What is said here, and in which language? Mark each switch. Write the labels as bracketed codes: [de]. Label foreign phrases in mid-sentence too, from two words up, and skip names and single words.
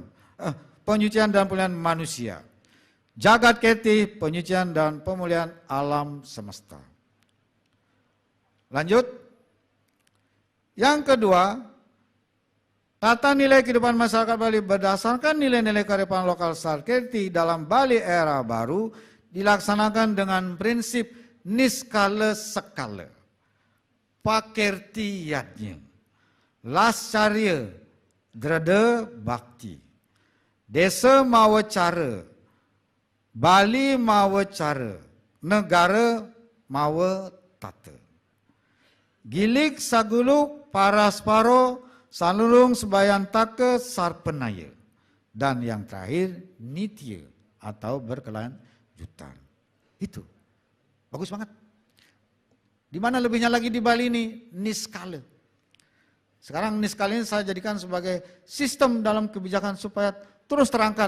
[id] Penyucian dan pemuliaan manusia. Jagat keti, penyucian dan pemuliaan alam semesta. Lanjut. Yang kedua, tata nilai kehidupan masyarakat Bali berdasarkan nilai-nilai kearifan lokal Sarketi dalam Bali era baru dilaksanakan dengan prinsip niskala sekala, pakerti yatnya, lascarya, drada bakti, [ban] desa mawa cara, Bali mawa cara, negara mawa tata. Gilik saguluk parasparo salulung sebayan taka sarpenaya. [id] Dan yang terakhir nitya atau berkelanjutan. Itu. Bagus banget. Di mana lebihnya lagi di Bali ini? Niskala. Sekarang niskala ini saya jadikan sebagai sistem dalam kebijakan supaya terus terangkat.